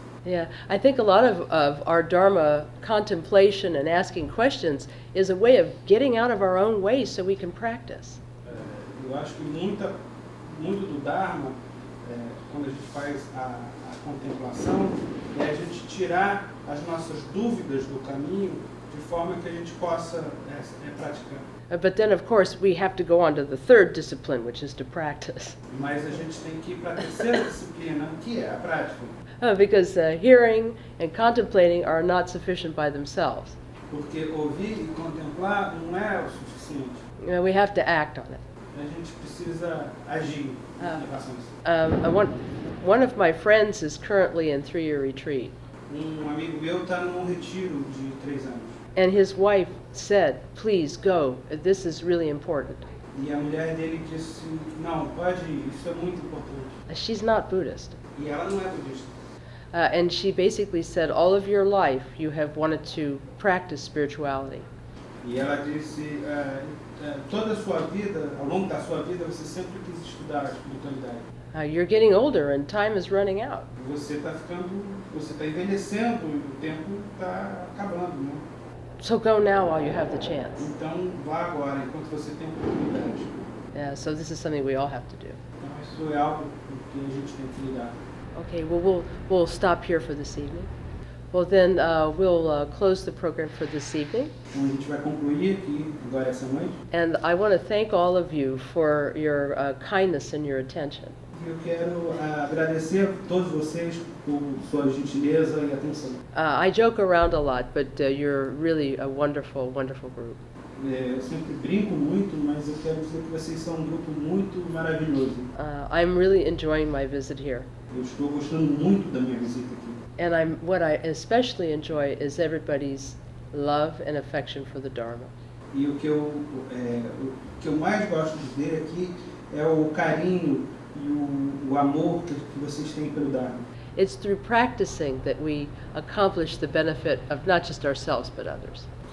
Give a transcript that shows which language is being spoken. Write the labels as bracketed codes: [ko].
[en] Yeah, I think a lot of our Dharma contemplation and asking questions is a way of getting out of our own way so we can practice. [pt] Eu acho que muito do Dharma, quando a gente faz a contemplação, é a gente tirar as nossas dúvidas do caminho de forma que a gente possa praticar. [en] But then, of course, we have to go on to the third discipline, which is to practice. [pt] Mas a gente tem que ir para a terceira disciplina, que é a prática. [en] Because hearing and contemplating are not sufficient by themselves. [pt] Porque ouvir e contemplar não é o suficiente. [en] We have to act on it. [pt] A gente precisa agir em relação a isso. [en] One of my friends is currently in 3-year retreat. [pt] Amigo meu está num retiro de 3 anos. [en] And his wife said, please go, this is really important. [pt] E a mulher dele disse, não, pode ir, isso é muito importante. [en] She's not Buddhist. [pt] E ela não é budista. [en] And she basically said, all of your life you have wanted to practice spirituality. [pt] E ela disse, toda a sua vida, ao longo da sua vida, você sempre quis estudar a espiritualidade. [en] You're getting older and time is running out. [pt] Você está envelhecendo e o tempo está acabando, né? [en] So go now while you have the chance. [pt] Então vá agora, enquanto você tem oportunidade. [en] Yeah, so this is something we all have to do. [pt] Então isso é algo que a gente tem que lidar. [en] Okay, well, we'll stop here for this evening. Well, then we'll close the program for this evening. [pt] Então a gente vai concluir aqui agora essa noite. [en] And I want to thank all of you for your kindness and your attention. [pt] Eu quero agradecer a todos vocês por sua gentileza e atenção. [en] I joke around a lot, but you're really a wonderful, wonderful group. [pt] Eu sempre brinco muito, mas eu quero dizer que vocês são um grupo muito maravilhoso. [en] I'm really enjoying my visit here. [pt] Eu estou gostando muito da minha visita aqui. [en] And what I especially enjoy is everybody's love and affection for the Dharma. [pt] E o que eu mais gosto de ver aqui é o carinho e o amor que vocês têm pelo Dharma. [en] It's through practicing that we accomplish the benefit of not just ourselves but others.